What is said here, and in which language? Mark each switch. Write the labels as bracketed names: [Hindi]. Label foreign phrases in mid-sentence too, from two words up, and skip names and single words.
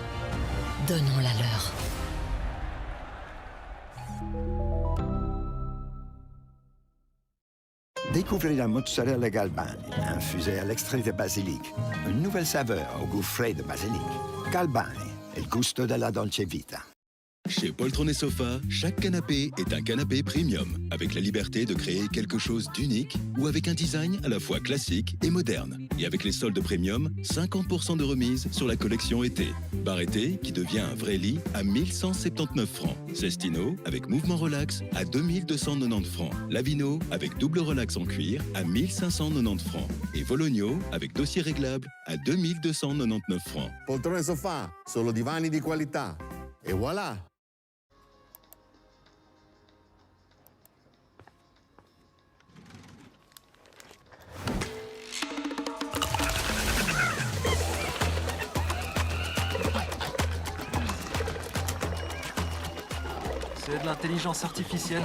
[French] Donnons-la leur. Découvrez la mozzarella Galbani, infusée à l'extrait de basilic. Une nouvelle saveur au goût frais de basilic. [Italian] Galbani, il gusto della dolce vita. [French] Chez Poltrone Sofa, chaque canapé est un canapé premium, avec la liberté de créer quelque chose d'unique ou avec un design à la fois classique et moderne. Et avec les soldes premium, 50% de remise sur la collection été. Bar été qui devient un vrai lit à 1179 francs. Cestino avec mouvement relax à 2290 francs. Lavino avec double relax en cuir à 1590 francs. Et Vologno avec dossier réglable à 2299 francs. [Italian] Poltrone sofà, solo divani di qualità. [French] Et voilà. C'est de l'intelligence artificielle.